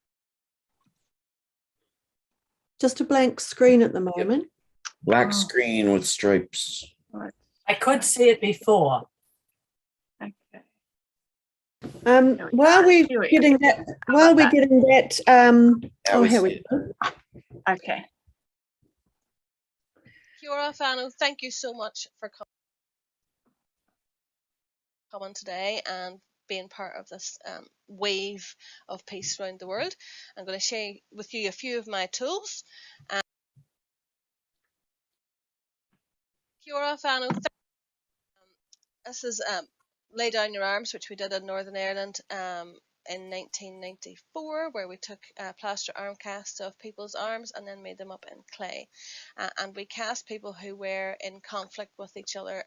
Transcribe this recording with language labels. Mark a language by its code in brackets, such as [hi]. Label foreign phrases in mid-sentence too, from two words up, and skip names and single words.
[en] Just a blank screen at the moment. Black screen with stripes. I could see it before. While we're getting that, oh, here we go. Okay. [mi] Kia ora whānau, [en] thank you so much for coming. coming today and being part of this wave of peace around the world. I'm going to share with you a few of my tools. [mi] Kia ora whānau. [en] This is Lay Down Your Arms, which we did in Northern Ireland in 1994, where we took plaster arm casts of people's arms and then made them up in clay. And we cast people who were in conflict with each other.